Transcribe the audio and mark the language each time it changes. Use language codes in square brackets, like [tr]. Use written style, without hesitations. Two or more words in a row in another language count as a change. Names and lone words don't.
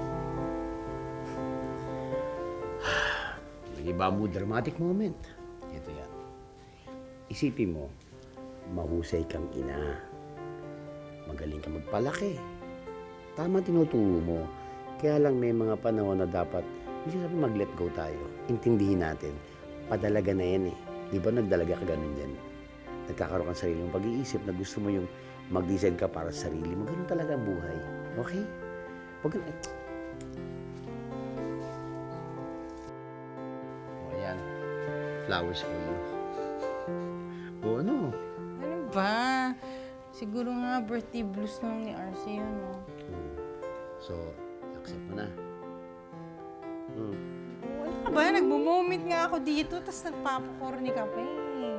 [tl] Nag-iba mo [en] dramatic moment. [tl] Ito yan. Isipin mo, mahusay kang ina. Magaling kang magpalaki. Tama tinuturo mo. Kaya lang may mga panahon na dapat, hindi sabi mag-let go tayo. Intindihin natin. Padalaga na yan eh. Di ba nagdalaga ka ganun din? Nagkakaroon ka ng sariling pag-iisip na gusto mo yung mag-design ka para sa sarili mo. Ganun talaga ang buhay. Okay? Huwag ka... O yan. [en] Flowers for you. [tl] O ano? Ano ba? Siguro nga [en] birthday blues [tl] lang ni RC yun, no? So, accept mo na. Ano ka ba? Nagmo-moment nga ako dito, tapos nagpapakorni ka pa eh.